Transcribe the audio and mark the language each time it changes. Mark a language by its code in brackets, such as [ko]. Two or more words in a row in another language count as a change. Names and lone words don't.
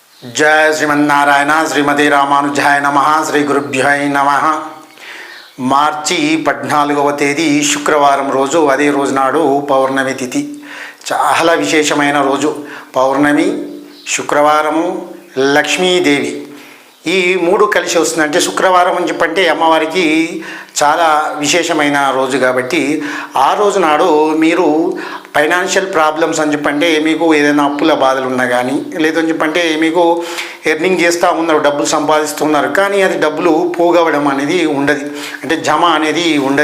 [sa] जय श्रीमन्नारायण श्रीमती रामानुजाय नमः श्री गुरुभ्याय नमः। [te] మార్చి 14వ తేదీ శుక్రవారం రోజు, అదే రోజు నాడు పౌర్ణమి తిథి. చాలా విశేషమైన రోజు. పౌర్ణమి, శుక్రవారము, లక్ష్మీదేవి ఈ మూడు కలిసి వస్తుందంటే శుక్రవారం అని చెప్పంటే అమ్మవారికి చాలా విశేషమైన రోజు కాబట్టి ఆ రోజు నాడు మీరు [en] financial problems [te] అని చెప్పంటే మీకు ఏదైనా అప్పుల బాధలు ఉన్నా కానీ, లేదని చెప్పంటే మీకు ఎర్నింగ్ చేస్తూ ఉన్నారు, డబ్బులు సంపాదిస్తున్నారు, కానీ అది డబ్బులు పోగవడం అనేది ఉండదు, అంటే జమ అనేది ఉండదు.